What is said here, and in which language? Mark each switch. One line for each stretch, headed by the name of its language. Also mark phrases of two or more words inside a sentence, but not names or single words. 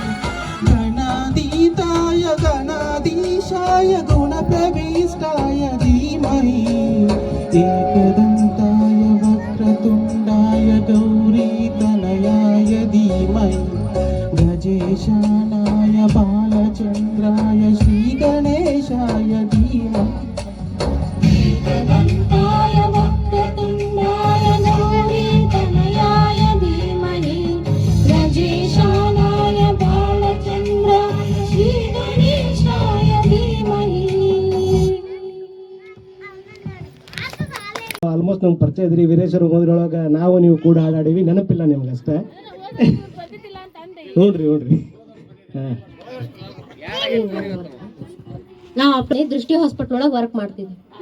Sanskrit: गणातीताय गणाधीशाय गुणप्रविष्टाय धीमहि एकदन्ताय वक्रतुण्डाय गौरीतनयाय धीमहि गजेशानाय बालचन्द्राय श्रीगणेशाय धीमहि एकदन्ताय वक्रतुण्डाय गौरीतनयाय धीमहि गजेशानाय बालचन्द्राय श्रीगणेशाय धीमहि.
Kannada: ಆಲ್ಮೋಸ್ಟ್ ನಮ್ಗೆ ಪರಿಚಯ ಇದ್ರಿ. ವೀರೇಶ್ವರ ಹೋದ್ರೊಳಗೆ ನಾವು ನೀವು ಕೂಡ ಹಾಡಾಡಿವಿ, ನೆನಪಿಲ್ಲ ನಿಮ್ಗೆ ಅಷ್ಟೇ. ನೋಡ್ರಿ ಹಾಂ, ನಾವು ಅಪ್ಪನೇ ದೃಷ್ಟಿ ಹಾಸ್ಪಿಟಲ್ ಒಳಗೆ ವರ್ಕ್ ಮಾಡ್ತೀವಿ.